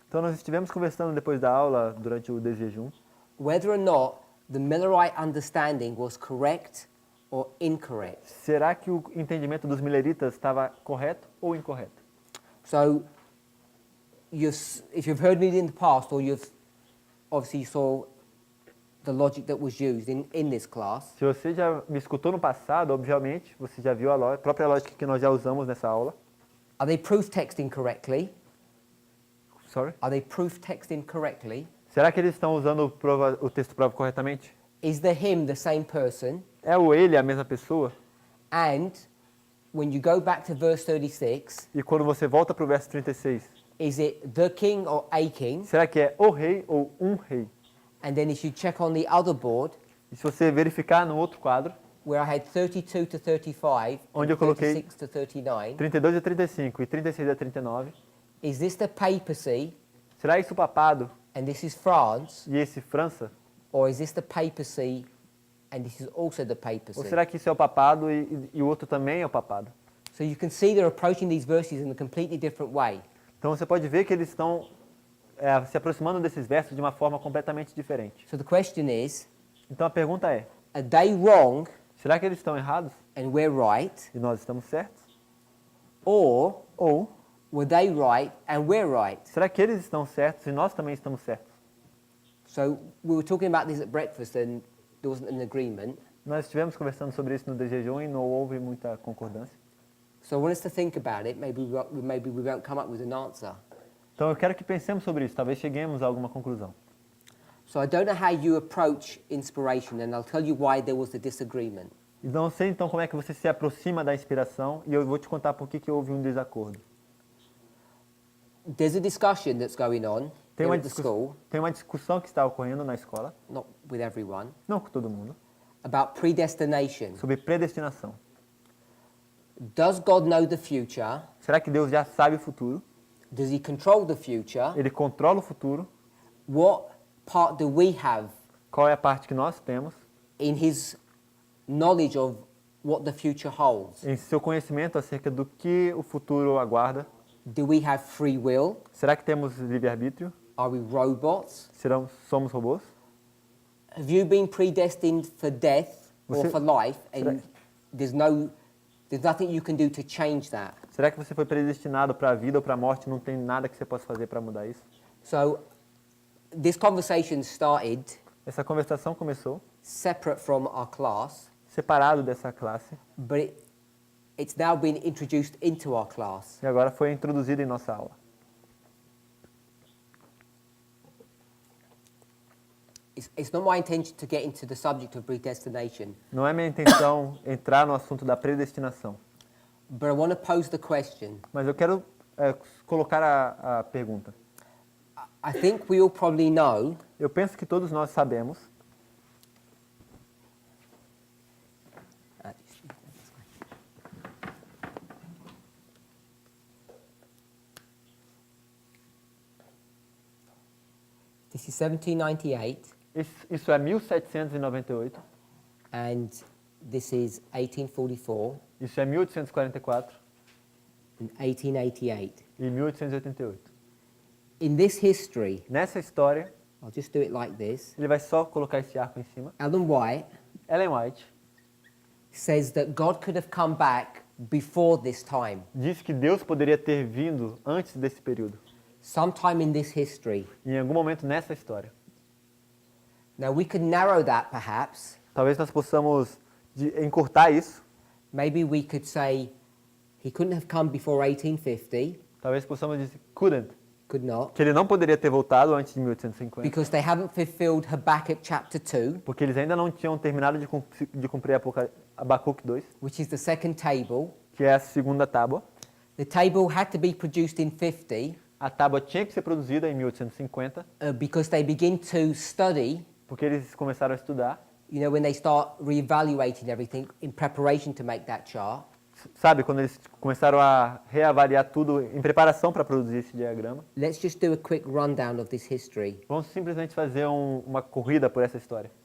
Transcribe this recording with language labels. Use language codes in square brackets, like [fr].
[pt] Então nós estivemos conversando depois da aula, durante o desjejum, [en] whether or not the Millerite understanding was correct or incorrect. [pt] será que o entendimento dos mileritas estava correto ou incorreto? [en] So if you've heard me in the past, or you've obviously saw the logic that was used in this class, [pt] Se você já me escutou no passado, obviamente, você já viu a própria lógica que nós já usamos nessa aula. [en] are they proof texting correctly? Sorry? Are they proof texting correctly? [pt] Será que eles estão usando o texto prova corretamente? [en] Is the him the same person? [pt] É o ele a mesma pessoa? [en] And when you go back to verse 36, [pt] E quando você volta para o verso 36, [en] is it the king or a king? [pt] será que é o rei ou um rei? [en] And then if you check on the other board, [pt] E se você verificar no outro quadro, [en] where I had 32 to 35 [pt] Onde [en] and [pt] eu coloquei [en] 36 to 39, [pt] 32 a 35 e 36 a 39, [en] is this the papacy [pt] será isso o papado [en] and this is France, [pt] e esse França? [en] or is this the papacy and this is also the papacy? [pt] Ou será que isso é o papado e o outro também é o papado? [en] So you can see they're approaching these verses in a completely different way. [pt] Então você pode ver que eles estão se aproximando desses versos de uma forma completamente diferente. [en] So the question is, [pt] Então a pergunta é, [en] are they wrong [pt] será que eles estão errados [en] and we're right? [pt] e nós estamos certos? [en] Or [pt] Ou [en] were they right and we're right? [pt] será que eles estão certos e nós também estamos certos? [en] So we were talking about this at breakfast and there wasn't an agreement. [pt] Nós estivemos conversando sobre isso no desjejum e não houve muita concordância. [en] So I want us to think about it. Maybe we won't come up with an answer. [pt] Então eu quero que pensemos sobre isso, talvez cheguemos a alguma conclusão. [en] So I don't know how you approach inspiration, and I'll tell you why there was a disagreement. [pt] E não sei então como é que você se aproxima da inspiração e eu vou te contar por que houve um desacordo. [en] There's a discussion that's going on here at the school, [pt] Tem uma discussão que está ocorrendo na escola, [en] not with everyone, [pt] não com todo mundo, [en] about predestination. [pt] sobre predestinação. [en] Does God know the future? [pt] Será que Deus já sabe o futuro? [en] Does he control the future? [pt] Ele controla o futuro? [en] What part do we have [pt] Qual é a parte que nós temos [en] in his knowledge of what the future holds? [pt] em seu conhecimento acerca do que o futuro aguarda? [en] Do we have free will? [pt] Será que temos livre-arbítrio? [en] Are we robots? [pt] Somos robôs? [en] Have you been predestined for death or [pt] Você- [en] for life, [pt] será- [en] and there's nothing you can do to change that? [pt] Será que você foi predestinado para a vida ou para a morte? Não tem nada que você possa fazer para mudar isso? [en] So this conversation started [pt] Essa conversação começou [en] separate from our class, [pt] separado dessa classe, [en] but it's now been introduced into our class. [pt] E agora foi introduzido em nossa aula. [en] It's not my intention to get into the subject of predestination, [pt] Não é minha intenção entrar no assunto da predestinação, [en] but I want to pose the question. [pt] mas eu quero colocar a pergunta. [en] I think we all probably know [pt] Eu penso que todos nós sabemos [en] this is 1798 [pt] isso é 1798, [en] and this is 1844 [pt] isso é 1844 [en] and 1888. [pt] e 1888. [en] In this history, [pt] Nessa história, [en] I'll just do it like this. [pt] ele vai só colocar esse arco em cima. [en] Ellen White [pt] Ellen White [en] says that God could have come back before this time, [pt] diz que Deus poderia ter vindo antes desse período, [en] sometime in this history. [pt] em algum momento nessa história. [en] Now we could narrow that perhaps. [pt] Talvez nós possamos encurtar isso. [en] Maybe we could say he couldn't have come before 1850, [pt] Talvez possamos dizer [en] couldn't, could not, [pt] que ele não poderia ter voltado antes de 1850, [en] because they haven't fulfilled Habakkuk chapter 2, [pt] porque eles ainda não tinham terminado de cumprir Abacuque 2, [en] which is the second table. [pt] que é a segunda tábua. [en] The table had to be produced in 50 [pt] A tábua tinha que ser produzida em 1850, [en] because they begin to study, [pt] porque eles começaram a estudar. [en] when they start reevaluating everything in preparation to make that chart. [pt] Sabe, quando eles começaram a reavaliar tudo em preparação para produzir esse diagrama. [en] Let's just do a quick rundown of this history. [pt] Vamos simplesmente fazer uma corrida por essa história.